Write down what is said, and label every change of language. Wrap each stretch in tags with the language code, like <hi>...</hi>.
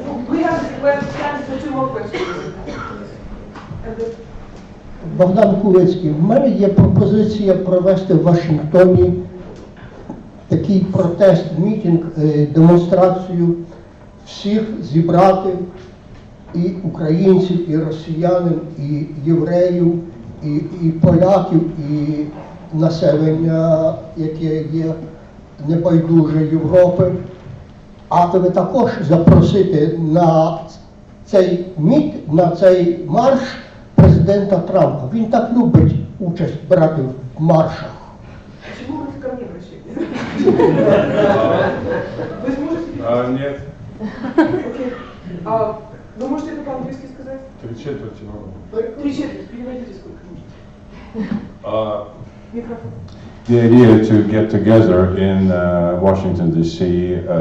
<en>We have plans for 2 more questions.</en> <uk>Богдан Кулицький, в мене є пропозиція провести в Вашингтоні такий протест, мітинг, демонстрацію, всіх зібрати, і українців, і росіянин, і євреїв, і поляків, і населення, яке є небайдуже Європи. А ви також запросити на цей марш президента Трампа. Він так любить участь брати в маршах.</uk> <ru>Почему вы ко мне обращаетесь? Вы сможете? Нет. Окей. Вы можете это по-английски сказать? 3/4 могу. 3/4, переводите сколько можно. Микрофон.</ru> <en>The idea to get together in Washington D.C.</en>